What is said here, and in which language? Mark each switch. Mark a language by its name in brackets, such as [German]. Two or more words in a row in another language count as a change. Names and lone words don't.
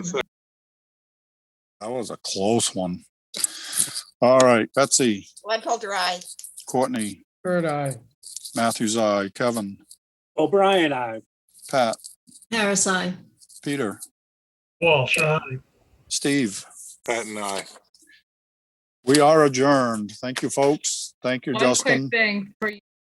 [English] That was a close one. All right, Betsy, Gladfelter, aye. Courtney, Bird eye. Matthews, I, Kevin, O'Brien, aye. Pat, Harris, aye. Peter, Walsh, aye. Steve. Pat and I. We are adjourned. Thank you, folks. Thank you, One quick Justin. thing for